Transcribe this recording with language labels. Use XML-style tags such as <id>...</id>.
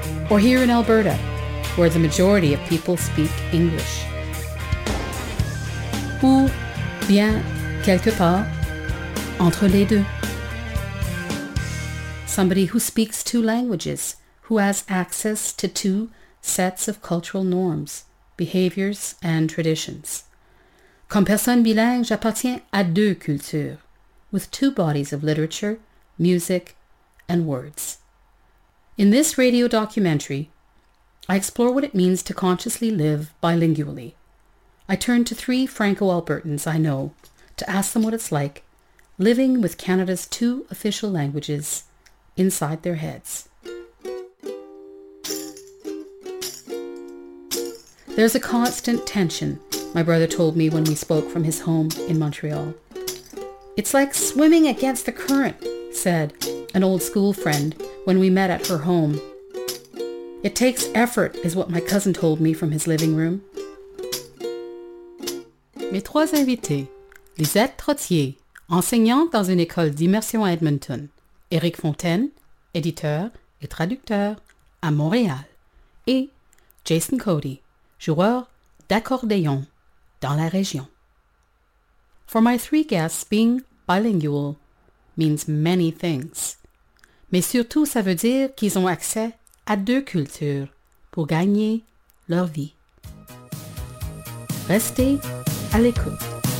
<en>Or here in Alberta, where the majority of people speak English?</en> <fr>Ou bien quelque part entre les deux?</fr> <en>Somebody who speaks two languages, who has access to two sets of cultural norms, behaviors and traditions.</en> <fr>Comme personne bilingue, j'appartiens à deux cultures,</fr> <en>with two bodies of literature, music, and words. In this radio documentary, I explore what it means to consciously live bilingually. I turn to three Franco-Albertans I know to ask them what it's like living with Canada's two official languages inside their heads. There's a constant tension, my brother told me when we spoke from his home in Montreal. It's like swimming against the current, said an old school friend when we met at her home. It takes effort, is what my cousin told me from his living room.</en> <fr>Mes trois invités, Lisette Trottier, enseignante dans une école d'immersion à Edmonton, Éric Fontaine, éditeur et traducteur à Montréal, et Jason Cody, joueur d'accordéon dans la région.</fr> <en>For my three guests, being bilingual means many things.</en> <fr>Mais surtout, ça veut dire qu'ils ont accès à deux cultures pour gagner leur vie. Restez à l'écoute.</fr>